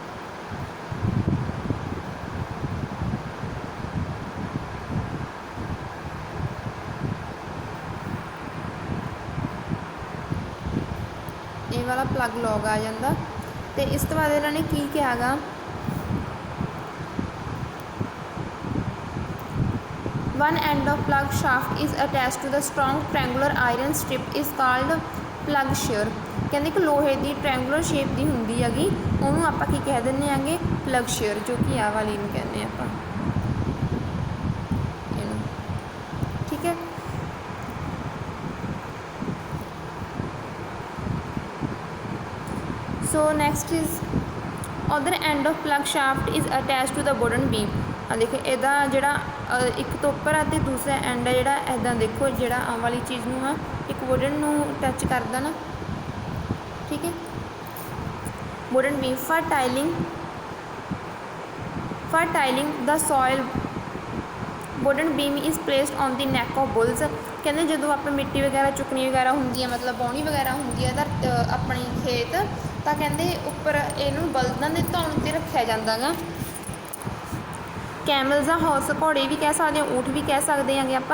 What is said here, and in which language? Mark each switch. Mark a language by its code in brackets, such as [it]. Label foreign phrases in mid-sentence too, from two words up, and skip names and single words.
[pa] ਇਹ ਵਾਲਾ ਪਲੱਗ ਲੌਗ ਆ ਜਾਂਦਾ। ਅਤੇ ਇਸ ਤੋਂ ਬਾਅਦ ਇਹਨਾਂ ਨੇ ਕੀ ਕਿਹਾ ਗਾ, [en] one end of plug shaft is attached to the strong triangular iron strip is called plug shear। [pa] ਕਹਿੰਦੇ ਕਿ ਲੋਹੇ ਦੀ [en] triangular shape [pa] ਦੀ ਹੁੰਦੀ ਹੈਗੀ, ਉਹਨੂੰ ਆਪਾਂ ਕੀ ਕਹਿ ਦਿੰਦੇ ਆਂਗੇ, [en] plough share, [pa] ਜੋ ਕਿ ਆਹ ਵਾਲੀ ਨੂੰ ਕਹਿੰਦੇ ਆਪਾਂ ਇਹਨੂੰ। ਠੀਕ ਹੈ। [en] so next is other end of plug shaft is attached to the wooden beam। [pa] ਆ ਦੇਖੋ ਇਹਦਾ ਜਿਹੜਾ ਇੱਕ ਤੋਂ ਉੱਪਰ ਆ ਅਤੇ ਦੂਸਰਾ ਐਂਡ ਆ ਜਿਹੜਾ ਇੱਦਾਂ ਦੇਖੋ, ਜਿਹੜਾ ਆਹ ਵਾਲੀ ਚੀਜ਼ ਨੂੰ ਆ ਇੱਕ ਵੁਡਨ ਨੂੰ ਟੱਚ ਕਰਦਾ ਨਾ। ਠੀਕ ਹੈ। [en] wooden beam for tiling the soil wooden beam is placed on the neck of bulls. [pa] ਕਹਿੰਦੇ ਜਦੋਂ ਆਪਾਂ ਮਿੱਟੀ ਵਗੈਰਾ ਚੁੱਕਣੀ ਵਗੈਰਾ ਹੁੰਦੀ ਹੈ, ਮਤਲਬ ਵਾਹੁਣੀ ਵਗੈਰਾ ਹੁੰਦੀ ਹੈ ਆਪਣੀ ਖੇਤ, ਤਾਂ ਕਹਿੰਦੇ ਉੱਪਰ ਇਹਨੂੰ ਬਲਦਾਂ ਦੇ ਧੌਣ 'ਤੇ ਰੱਖਿਆ ਜਾਂਦਾ ਗਾ। ਕੈਮਲਸ ਜਾਂ ਹਾਰਸ, ਘੋੜੇ ਵੀ ਕਹਿ ਸਕਦੇ ਹਾਂ, ਊਠ ਵੀ ਕਹਿ ਸਕਦੇ ਹੈਗੇ ਆਪਾਂ।